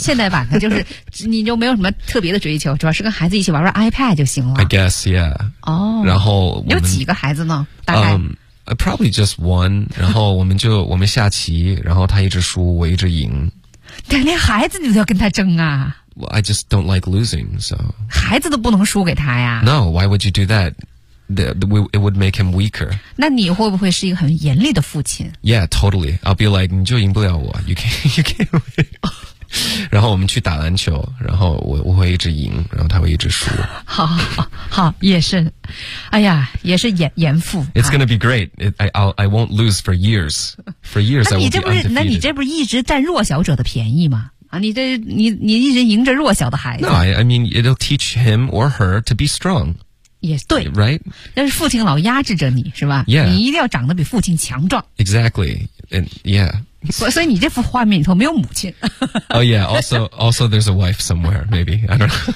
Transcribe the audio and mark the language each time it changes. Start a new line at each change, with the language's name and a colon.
Chinese: 现代版的就是你就没有什么特别的追求，主要是跟孩子一起玩玩 iPad 就行了，
English: I guess， yeah。哦，
Chinese: 然后我们有几个孩子呢大概，
English: probably just one，
Chinese: 然后我们下棋，然后他一直输我一直赢，但连孩子你都要跟他争啊。
English: Well, I just don't like losing， so
Chinese: 孩子都不能输给他呀。
English: No， why would you do thatIt would make him weaker.
Chinese: 那你会不会是一个很严厉的父亲？
English: Yeah, totally. I'll be like,
Chinese: 你就赢不了我，
English: you can't win.
Chinese: 然后我们去打篮球，然后我会一直赢，然后他会一直输。好，也是，哎呀，也是严父。
English: It's gonna be great. I won't lose for years. For years, I won't be undefeated.
Chinese: 那你这不是一直占弱小者的便宜吗？你一直赢着弱小的孩子。
English: No, I mean, it'll teach him or her to be strong.
Chinese: 也对
English: ，right，
Chinese: 但是父亲老压制着你，是吧？
English: Yeah.
Chinese: 你一定要长得比父亲强壮。
English: Exactly， and yeah。
Chinese: 所以你这幅画面里头没有母亲。
English: Oh yeah， also there's a wife somewhere， maybe I don't know。